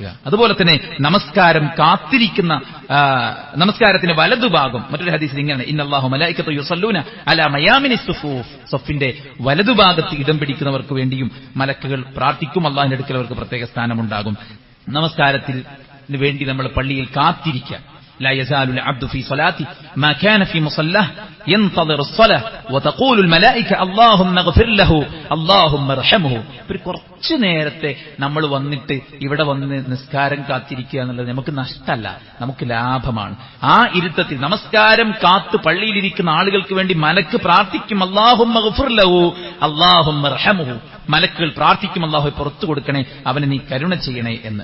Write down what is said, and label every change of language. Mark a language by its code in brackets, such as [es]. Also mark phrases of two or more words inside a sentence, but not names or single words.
[ml] അതുപോലെ തന്നെ നമസ്കാരം കാത്തിരിക്കുന്ന നമസ്കാരത്തിന്റെ വലതുഭാഗം മറ്റൊരു ഹദീസിൽ ഇങ്ങനെ, [ar] إن الله ملائكته يصلون على ميامن صفوف. [ml] സൊഫിന്റെ വലതുഭാഗത്ത് ഇടം പിടിക്കുന്നവർക്ക് വേണ്ടിയും മലക്കുകൾ പ്രാർത്ഥിക്കും. അല്ലാഹുവിന്റെ അടുക്കൽ അവർക്ക് പ്രത്യേക സ്ഥാനമുണ്ടാകും. നമസ്കാരത്തിന് വേണ്ടി നമ്മൾ പള്ളിയിൽ കാത്തിരിക്കുക. [ar] لا يزال العبد في صلاته ما كان في مصلاه ينتظر الصلاه وتقول الملائكه اللهم اغفر له اللهم ارحمه. [ml] ഒരു കുറച്ചു നേരത്തെ നമ്മൾ വന്നിട്ട് ഇവിടെ വന്ന് നിസ്കാരം കാത്തിരിക്കുക എന്നുള്ളത് നമുക്ക് നഷ്ടമല്ല, നമുക്ക് ലാഭമാണ്. ആ ഇരുത്തത്തിൽ നമസ്കാരം കാത്ത് പള്ളിയിലിരിക്കുന്ന ആളുകൾക്ക് വേണ്ടി മലക്ക് പ്രാർത്ഥിക്കും, [ar] اللهم اغفر له اللهم ارحمه. [ml] മലക്കുകൾ പ്രാർത്ഥിക്കും, അല്ലാഹു പുറത്തു കൊടുക്കണേ, അവന് നീ കരുണ ചെയ്യണേ എന്ന്.